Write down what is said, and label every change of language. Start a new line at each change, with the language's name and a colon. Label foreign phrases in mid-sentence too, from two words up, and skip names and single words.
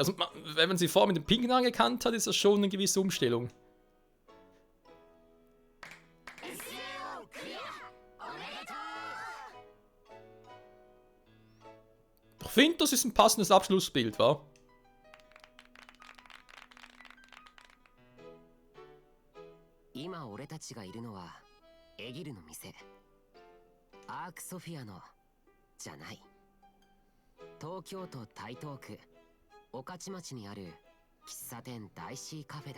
German: Also, wenn man sie vorher mit dem pinken Haar gekannt hat, ist das schon eine gewisse Umstellung. Ich finde, das ist ein passendes Abschlussbild, wa?
Japanese: 今俺たちがいるのはエギルの店アークソフィアのじゃない、東京都台東区御徒町にある喫茶店大 C カフェだ。